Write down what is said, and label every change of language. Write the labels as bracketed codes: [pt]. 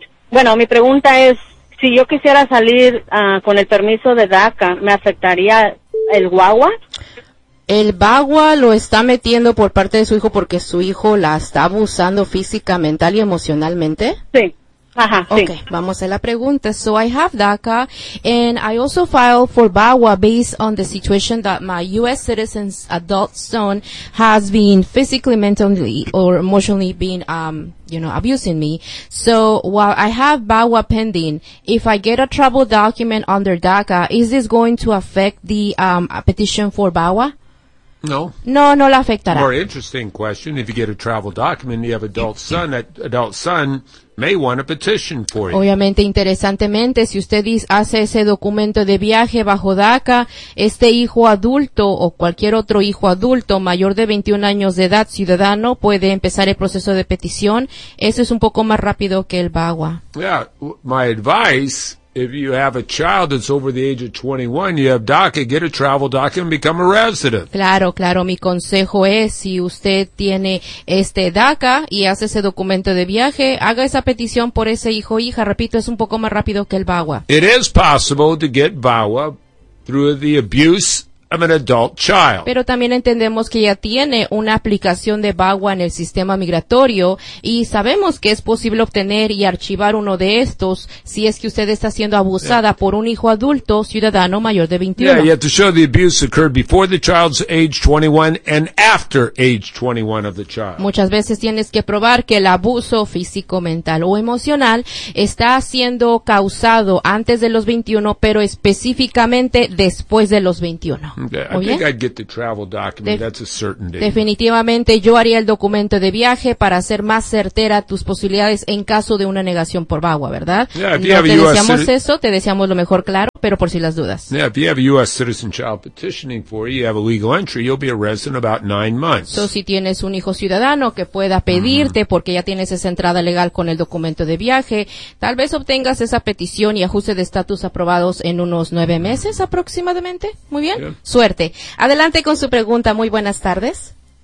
[es] Bueno, mi pregunta es, si yo quisiera salir con el permiso de DACA, ¿me afectaría el guagua? El bagua lo está metiendo por parte de su hijo porque su hijo la está abusando física, mental y emocionalmente. Sí. Ajá, okay, sí. Vamos a la pregunta. [en] So I have DACA and I also filed for BAWA based on the situation that my U.S. citizen's adult son has been physically, mentally, or emotionally been, abusing me. So while I have BAWA pending, if I get a travel document under DACA, is this going to affect the petition for BAWA? [es] No, la afectará. [en] More interesting question, if you get a travel document, you have adult son, that adult son may want a petition for you. [es] Obviamente, interesantemente, si usted hace ese documento de viaje bajo DACA, este hijo adulto o cualquier otro hijo adulto mayor de 21 años de edad, ciudadano, puede empezar el proceso de petición. Eso es un poco más rápido que el BAWA. [en] Yeah, my advice, if you have a child that's over the age of 21, you have DACA, get a travel document and become a resident. [es] Claro. Mi consejo es, si usted tiene DACA y hace ese documento de viaje, haga esa petición por ese hijo o hija. Repito, es un poco más rápido que el BAWA. [en] It is possible to get BAWA through the abuse I'm an adult child. [es] Pero también entendemos que ya tiene una aplicación de BAWA en el sistema migratorio y sabemos que es posible obtener y archivar uno de estos si es que usted está siendo abusada por un hijo adulto, ciudadano mayor de 21. [en] Yeah, you have to show the abuse occurred before the child's age 21 and after age 21 of the child. [es] Muchas veces tienes que probar que el abuso físico, mental o emocional está siendo causado antes de los 21, pero específicamente después de los 21. [en] Okay, I think I'd get the travel document. That's a certainty. [es] Definitivamente yo haría el documento de viaje para hacer más certera tus posibilidades en caso de una negación por BAWA, ¿verdad? Te deseamos lo mejor, claro, pero por si las dudas. [en] Yeah, if you have a U.S. citizen child petitioning for you, you have a legal entry, you'll be a resident about 9 months. [es] So, si tienes un hijo ciudadano que pueda pedirte porque ya tienes esa entrada legal con el documento de viaje, tal vez obtengas esa petición y ajuste de estatus aprobados en unos 9 meses aproximadamente. Muy bien. Suerte. Adelante con su pregunta. Muy buenas tardes.